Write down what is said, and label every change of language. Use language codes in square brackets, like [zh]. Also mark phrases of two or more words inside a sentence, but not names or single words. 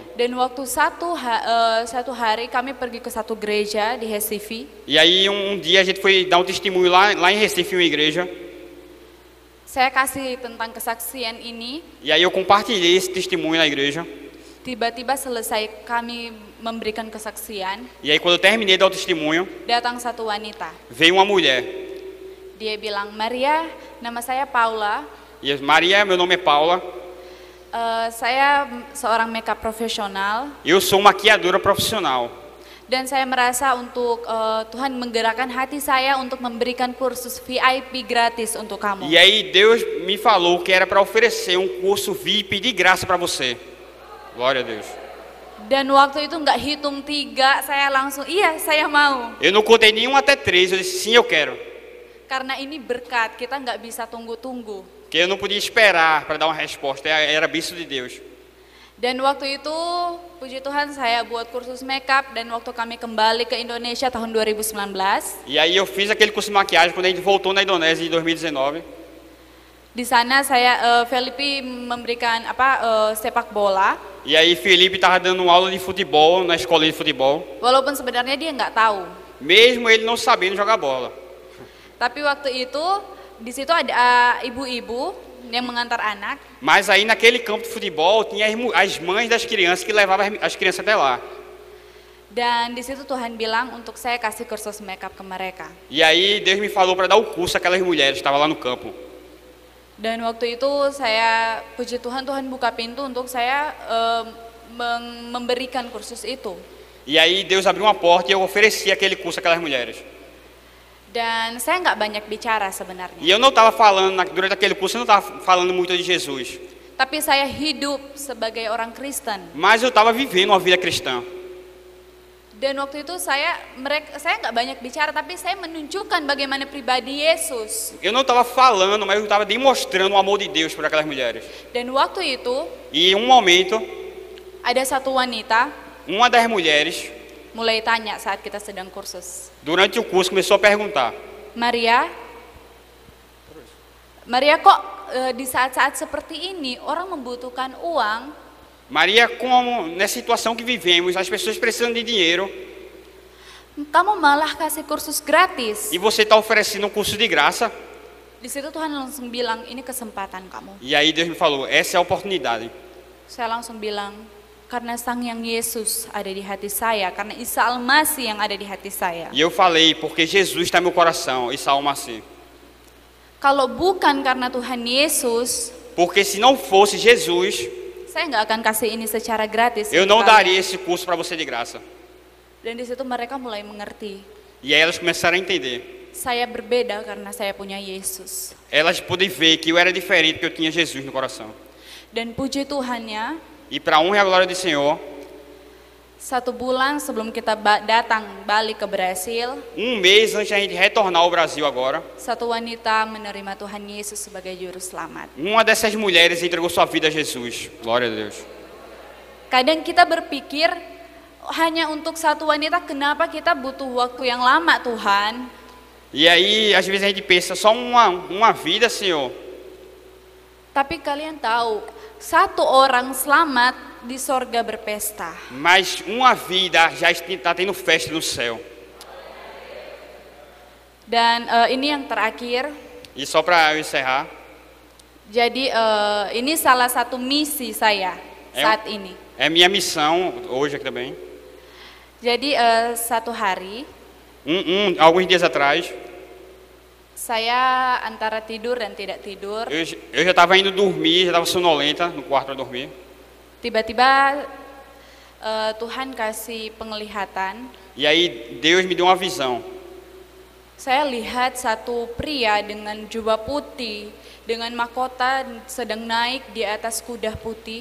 [id] Dan waktu satu hari kami pergi ke satu gereja di Recife. [pt] E aí um dia a gente foi dar um testemunho lá em Recife, em uma igreja. [id] Saya kasih tentang kesaksian ini. [pt] E aí eu compartilhei esse testemunho na igreja. [id] Tiba-tiba selesai kami memberikan kesaksian, [pt] E aí quando eu terminei de dar o testemunho, [id] datang satu wanita. [pt] veio uma mulher. [id] Dia bilang, Maria, nama saya Paula. [pt] E Maria, meu nome é Paula. [id] Saya seorang makeup profesional. [pt] Eu sou maquiadora profissional. [id] Dan saya merasa untuk Tuhan menggerakkan hati saya untuk memberikan kursus VIP gratis untuk kamu. [pt] E aí Deus me falou que era para oferecer um curso VIP de graça para você. Glória a Deus. [id] Dan waktu itu nggak hitung 3, saya langsung, iya saya mau. [pt] Eu não contei nenhum até 3, eu disse sim, eu quero. [id] Karena ini berkat, kita nggak bisa tunggu-tunggu. [pt] Porque eu não podia esperar para dar uma resposta, era bênção de Deus. [id] Dan waktu itu, puji Tuhan saya buat kursus makeup, dan waktu kami kembali ke Indonesia tahun 2019, [pt] E aí eu fiz aquele curso de maquiagem quando a gente voltou na Indonésia em 2019. [id] di sana saya Felipe memberikan sepak bola, [pt] E aí Felipe estava dando aula de futebol na escola de futebol, [id] walaupun sebenarnya dia nggak tahu. [pt] mesmo ele não sabendo jogar bola. [id] Tapi waktu itu di situ ada ibu-ibu yang mengantar anak. [pt] Mas aí naquele campo de futebol tinha as mães das crianças que levavam as crianças até lá. [id] Dan di situ Tuhan bilang untuk saya kasih kursus makeup ke mereka. [pt] E aí Deus me falou para dar o curso àquelas mulheres que estavam lá no campo. [id] Dan waktu itu saya, puji Tuhan, Tuhan buka pintu untuk saya memberikan kursus itu. [pt] E aí Deus abriu uma porta e eu ofereci aquele curso àquelas mulheres. [id] Dan saya nggak banyak bicara sebenarnya. [pt] E eu não estava falando, durante aquele curso eu não estava falando muito de Jesus. [id] Tapi saya hidup sebagai orang Kristen. [pt] Mas eu estava vivendo uma vida cristã. [id] Dan waktu itu saya nggak banyak bicara, tapi saya menunjukkan bagaimana pribadi Yesus. [pt] Eu não estava falando, mas eu estava demonstrando o amor de Deus por aquelas mulheres. [id] Dan waktu itu [pt] E em um momento, [id] ada satu wanita [pt] uma das mulheres, [id] mulai tanya saat kita sedang kursus. [pt] durante o curso, começou a perguntar: [id] Maria, kok di saat-saat seperti ini orang membutuhkan uang, [pt] Maria, como nessa situação que vivemos, as pessoas precisam de dinheiro [id] kamu malah kasih kursus gratis? [pt] e você está oferecendo um curso de graça? [id] Di situ Tuhan langsung bilang, ini kesempatan kamu. [pt] E aí Deus me falou, essa é a oportunidade. [id] Saya langsung bilang, karena Sang Yang Yesus ada di hati saya, karena Isa Al-Masih yang ada di hati saya. [pt] E eu falei, porque Jesus está no meu coração, e Saul Massi. [id] Kalau bukan karena Tuhan Yesus, [pt] Porque se não fosse Jesus, [id] saya nggak akan kasih ini secara gratis. [pt] eu [id] untuk [pt] não [id] kalian. [pt] daria esse curso para você de graça. [id] Dan di situ mereka mulai mengerti, [pt] E aí elas começaram a entender. [id] saya berbeda karena saya punya Yesus. [pt] Elas puderam ver que eu era diferente, porque eu tinha Jesus no coração. [id] Dan puji Tuhannya, [pt] E para a honra e a glória do Senhor, [id] 1 bulan sebelum kita datang balik ke Brasil, [pt] mês antes da gente retornar ao Brasil agora, [id] satu wanita menerima Tuhan Yesus sebagai juru selamat. [pt] uma dessas mulheres entregou sua vida a Jesus. Glória a Deus. [id] Kadang kita berpikir hanya untuk satu wanita, kenapa kita butuh waktu yang lama Tuhan? [pt] E aí, às vezes a gente pensa, só uma vida, Senhor. [id] Tapi kalian tahu, satu orang selamat di sorga berpesta. [pt] Mas uma vida já está tendo festa no céu. [id] Dan ini yang terakhir. [pt] E só para eu encerrar, [id] Jadi ini salah satu misi saya saat ini. [pt] é minha missão, hoje aqui também. [id] Jadi satu hari [pt] Alguns dias atrás, [id] saya antara tidur dan tidak tidur, [pt] eu já estava indo dormir, já estava sonolenta no quarto para dormir. [id] tiba-tiba Tuhan kasih penglihatan. [pt] E aí Deus me deu uma visão. [id] Saya lihat satu pria dengan jubah putih, dengan mahkota sedang naik di atas kuda putih.